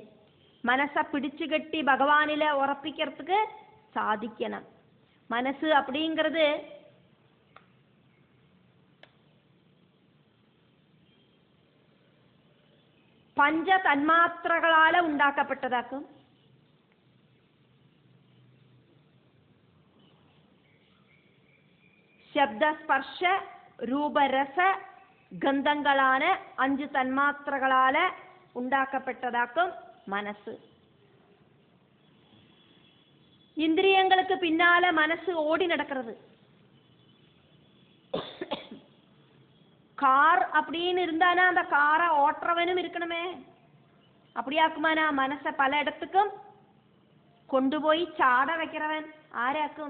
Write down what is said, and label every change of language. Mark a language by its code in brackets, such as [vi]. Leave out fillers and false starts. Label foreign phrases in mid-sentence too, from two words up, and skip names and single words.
[ta] மனசை பிடிச்சு கட்டி பகவானில உறப்பிக்கிறதுக்கு சாதிக்கணும். மனசு அப்படிங்கிறது பஞ்ச தன்மாத்திரங்களால உண்டாக்கப்பட்டதாக்கும். [ml] ശബ്ദ സ്പർശ രൂപരസ ഗന്ധങ്ങളാണ് 5 തന്മാത്രകളാല ഉണ്ടാക്കപ്പെട്ടതാക്കും മനസ്സ്. [ta] இந்திரியங்களுக்கு பின்னால மனசு ஓடி நடக்கிறது. கார் அப்படின்னு இருந்தானா அந்த காரை ஓட்டுறவனும் இருக்கணுமே. அப்படியாக்குமானா மனசை பல இடத்துக்கும் கொண்டு போய் சாட வைக்கிறவன் ஆராக்கும்?